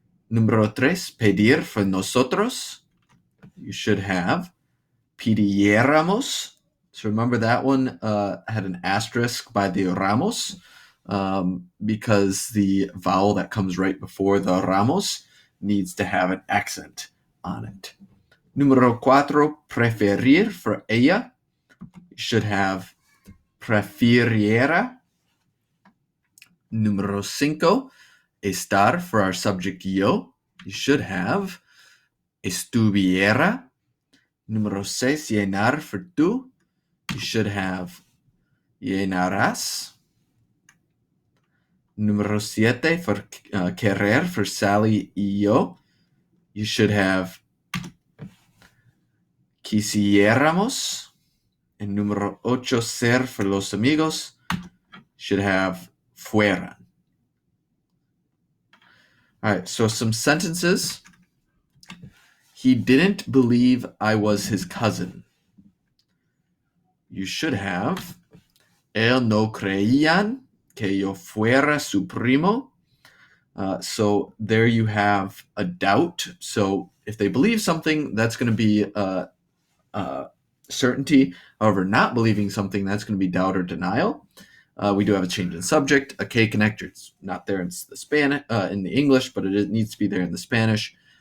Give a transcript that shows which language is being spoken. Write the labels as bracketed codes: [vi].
[es] Número tres, pedir for nosotros. [en] You should have [es] pidiéramos. [en] So remember that one had an asterisk by the ramos because the vowel that comes right before the ramos needs to have an accent on it. [es] Número cuatro, preferir for ella. [en] You should have prefiriera. [es] Número cinco, estar [en] for our subject yo. You should have estuviera. [es] Número seis, llenar for tú. [en] You should have [es] llenarás. Número siete, for querer for Sally y yo. [en] You should have quisiéramos. [es] And número ocho, ser for los amigos. [en] Should have fueran. All right, so some sentences. He didn't believe I was his cousin. You should have [es] él no creían que yo fuera su primo. [en] So there you have a doubt. So if they believe something, that's going to be certainty. However, not believing something, that's going to be doubt or denial. We do have a change in subject, a K connector. It's not there in the Spanish, in the English, but it needs to be there in the Spanish.